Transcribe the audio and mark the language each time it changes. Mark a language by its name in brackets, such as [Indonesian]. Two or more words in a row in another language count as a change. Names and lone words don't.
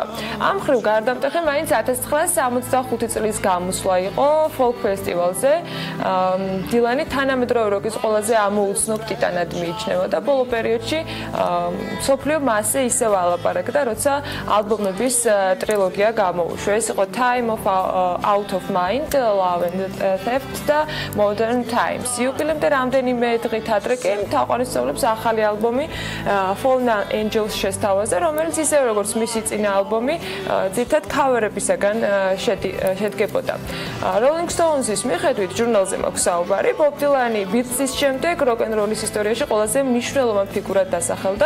[Georgian] ამ მხრივ გარდამტეხი მაინც 1965 წლის გამოსვლა იყო ფოლკ ფესტივალზე. დილანი თანამედროვე როკის ყველაზე ამოუცნობ ტიტანად მიიჩნევა და ბოლო პერიოდში მსოფლიო მასზე ისევ ალაპარაკდა, როცა ალბომების ტრილოგია გამოუშვა. ეს იყო Time of Out of Mind, Love and Theft და Modern Times. იუბილემდე რამდენიმე დღით ადრე კი თაყვანისმცემლებს ახალი ალბომი Fallen Angels შესთავაზა, რომელიც ისევ როგორც მისი წინა ალბომი ძირითადად ქავერებისაგან შედგებოდა. Rolling Stones-ის მიხედვით ჟურნალზე მაქვს საუბარი, ბობ დილანი ბიტსის შემდეგ როკ-ენ-როლის ისტორიაში ყველაზე მნიშვნელოვან ფიგურად დასახელდა.